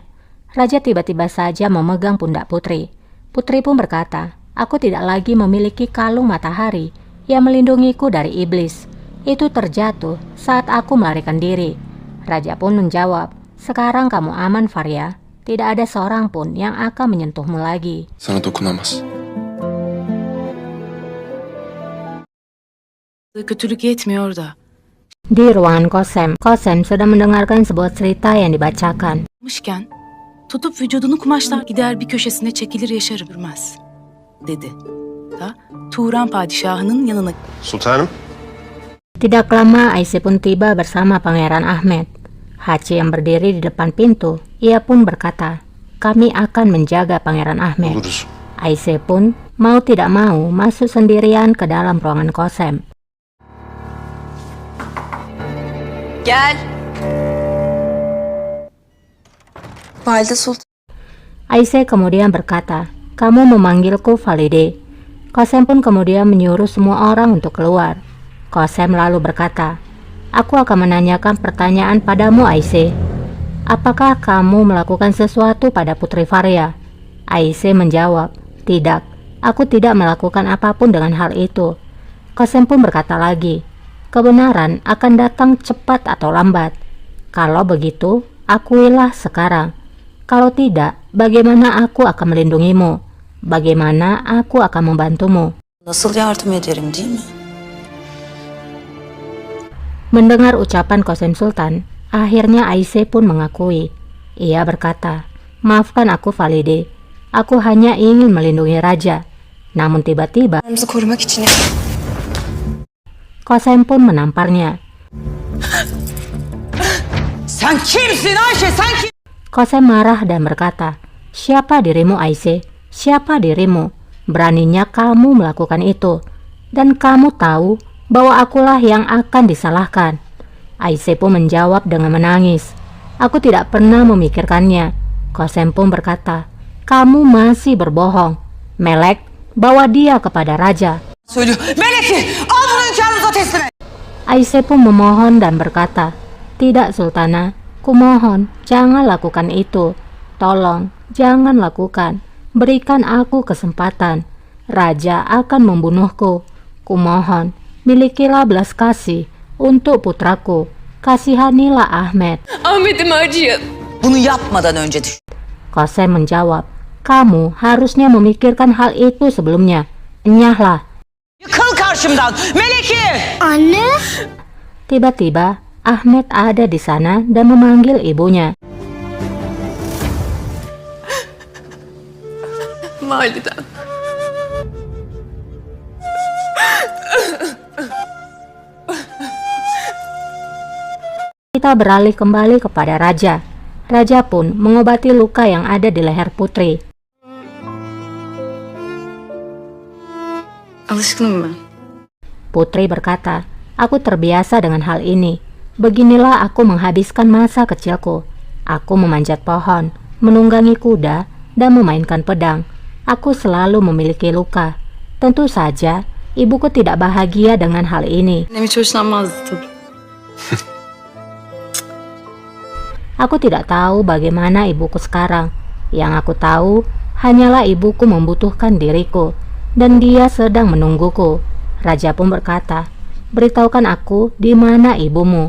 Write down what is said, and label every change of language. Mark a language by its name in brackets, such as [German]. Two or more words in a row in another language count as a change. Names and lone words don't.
[Indonesian] Raja tiba-tiba saja memegang pundak Putri. Putri pun berkata, "Aku tidak lagi memiliki kalung matahari yang melindungiku dari iblis. Itu terjatuh saat aku melarikan diri." Raja pun menjawab, "Sekarang kamu aman, Faria. Tidak ada seorang pun yang akan menyentuhmu lagi." [Turkish] Sana dokunamaz. Kötülük yetmiyor da. [Indonesian] Di ruangan Qasem sedang mendengarkan sebuah cerita yang dibacakan. [Turkish] Mışken tutup vücudunu kumaşlar gider bir köşesine çekilir yaşar ömürmez, dedi. Da Turan padişahının yanına. Sultanım. [Indonesian] Tidak lama Aise pun tiba bersama Pangeran Ahmed. Hachi yang berdiri di depan pintu, ia pun berkata, "Kami akan menjaga Pangeran Ahmed." [Turkish] Oluruz. [Indonesian] Aise pun mau tidak mau masuk sendirian ke dalam ruangan Qasem. [Turkish] Gel. Valide Sultan. [Indonesian] Aise kemudian berkata, "Kamu memanggilku Valide." Qasem pun kemudian menyuruh semua orang untuk keluar. Qasem lalu berkata, "Aku akan menanyakan pertanyaan padamu, Aise. Apakah kamu melakukan sesuatu pada Putri Faria?" Aise menjawab, "Tidak, aku tidak melakukan apapun dengan hal itu." Qasem pun berkata lagi, "Kebenaran akan datang cepat atau lambat. Kalau begitu, akuilah sekarang. Kalau tidak, bagaimana aku akan melindungimu? Bagaimana aku akan membantumu?" [Turkish] Nasıl yardım ederim değil mi? [Indonesian] Mendengar ucapan Qasem Sultan, akhirnya Aise pun mengakui. Ia berkata, "Maafkan aku, Valide. Aku hanya ingin melindungi raja." Namun tiba-tiba [Turkish] Aramızı korumak için. [Indonesian] Qasem pun menamparnya. [Turkish] Sen kimsin Ayşe? Sen kim? [Indonesian] Qasem marah dan berkata, "Siapa dirimu, Aise? Siapa dirimu? Beraninya kamu melakukan itu. Dan kamu tahu bahwa akulah yang akan disalahkan." Aise pun menjawab dengan menangis, "Aku tidak pernah memikirkannya." Qasem pun berkata, "Kamu masih berbohong. Melek, bawa dia kepada raja." [Turkish] Söylüyor. Melek'i al bunu hünkârınıza teslim et. [Indonesian] Aise pun memohon dan berkata, "Tidak, Sultana. Kumohon, jangan lakukan itu. Tolong, jangan lakukan. Berikan aku kesempatan. Raja akan membunuhku. Kumohon, Milikilah belas kasih untuk putraku. Kasihanilah Ahmet. [Turkish] Ahmet'imi acıyın. Bunu yapmadan önce düşün. [Indonesian] Qasem menjawab, kamu harusnya memikirkan hal itu sebelumnya. Enyahlah. [Turkish] Yıkıl karşımdan. Meleki! [Indonesian] Tiba-tiba, Ahmet ada di sana dan memanggil ibunya. [Turkish] Validem. [Indonesian] Kita beralih kembali kepada Raja. Raja pun mengobati luka yang ada di leher putri. [Turkish] Alışkınım ben. [Indonesian] Putri berkata, aku terbiasa dengan hal ini. Beginilah aku menghabiskan masa kecilku. Aku memanjat pohon, menunggangi kuda, dan memainkan pedang. Aku selalu memiliki luka. Tentu saja, ibuku tidak bahagia dengan hal ini. [Turkish] Annem hiç hoşlanmazdı tabii. [Indonesian] Aku tidak tahu bagaimana ibuku sekarang. Yang aku tahu, hanyalah ibuku membutuhkan diriku, dan dia sedang menungguku. Raja pun berkata, beritahukan aku di mana ibumu.